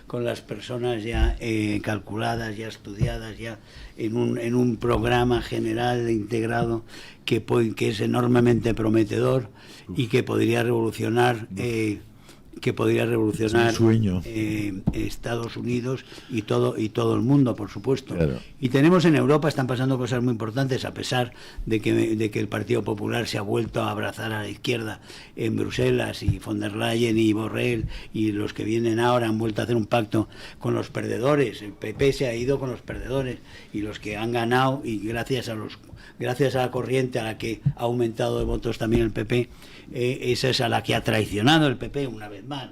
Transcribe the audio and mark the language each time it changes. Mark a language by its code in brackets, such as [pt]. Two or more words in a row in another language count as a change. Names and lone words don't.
[es] calculadas, ya estudiadas, ya en un programa general integrado que es enormemente prometedor y que podría revolucionar Estados Unidos y todo el mundo, por supuesto. Claro. Y tenemos en Europa, están pasando cosas muy importantes, a pesar de que el Partido Popular se ha vuelto a abrazar a la izquierda en Bruselas, y von der Leyen y Borrell y los que vienen ahora han vuelto a hacer un pacto con los perdedores. El PP se ha ido con los perdedores, y los que han ganado, y gracias a la corriente a la que ha aumentado de votos también el PP, esa es a la que ha traicionado el PP una vez más.